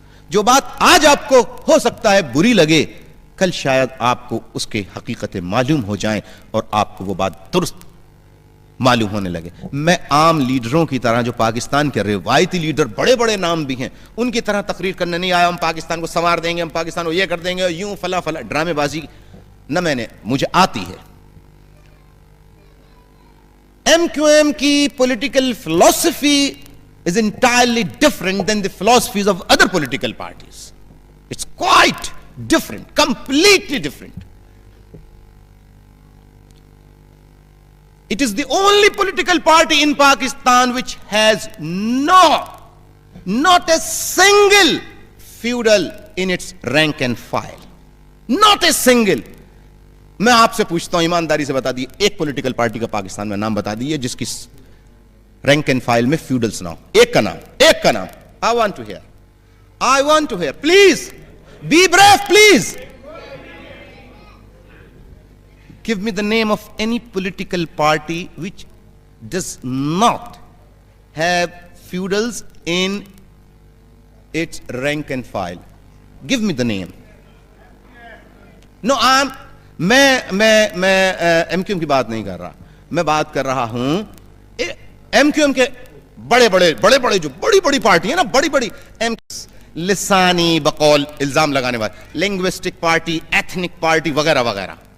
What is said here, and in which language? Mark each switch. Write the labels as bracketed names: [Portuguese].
[Urdu] جو بات آج آپ کو ہو سکتا ہے بری لگے، کل شاید آپ کو اس کے حقیقتیں معلوم ہو جائیں اور آپ کو وہ بات درست معلوم ہونے لگے. میں عام لیڈروں کی طرح، جو پاکستان کے روایتی لیڈر بڑے بڑے نام بھی ہیں، ان کی طرح تقریر کرنے نہیں آیا ہم پاکستان کو سنوار دیں گے، ہم پاکستان کو یہ کر دیں گے، یوں فلا فلا ڈرامے بازی نہ مجھے آتی ہے. ایم کیو ایم کی پولیٹیکل فلسفی [English] is entirely different than the philosophies of other political parties. It's quite different, completely different. It is the only political party in Pakistan which has not a single feudal in its rank and file. Not a single. [Urdu] میں آپ سے پوچھتا ہوں ایمانداری سے بتا دیے ایک پولیٹیکل پارٹی کا پاکستان میں نام بتا دیے جس کی رینک اینڈ فائل میں فیوڈلز نہ ہو. ایک کا نام. [English] I want to hear. Please be brave, please. Give me the name of any political party which does not have feudals in its rank and file. Give me the name. [Urdu] No, میں M Q M کی بات نہیں کر رہا, میں بات کر رہا ہوں ایم کیو ایم کے بڑے بڑے جو بڑی پارٹی ہے نا, بڑی لسانی بقول الزام لگانے والے, لنگوسٹک پارٹی, ایتھنک پارٹی وغیرہ وغیرہ.